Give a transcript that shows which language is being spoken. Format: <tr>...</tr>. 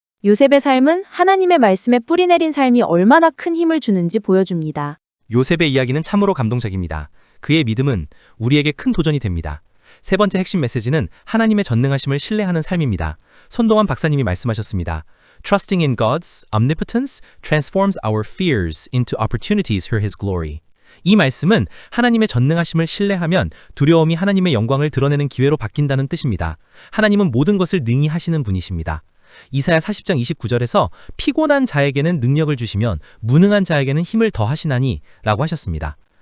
<ko>요셉의 삶은 하나님의 말씀에 뿌리 내린 삶이 얼마나 큰 힘을 주는지 보여줍니다. 요셉의 이야기는 참으로 감동적입니다. 그의 믿음은 우리에게 큰 도전이 됩니다. 세 번째 핵심 메시지는 하나님의 전능하심을 신뢰하는 삶입니다. 손동원 박사님이 말씀하셨습니다.</ko> <en>Trusting in God's omnipotence transforms our fears into opportunities for His glory.</en> <ko>이 말씀은 하나님의 전능하심을 신뢰하면 두려움이 하나님의 영광을 드러내는 기회로 바뀐다는 뜻입니다. 하나님은 모든 것을 능히 하시는 분이십니다. 이사야 40장 29절에서 피곤한 자에게는 능력을 주시면 무능한 자에게는 힘을 더하시나니 라고 하셨습니다.</ko>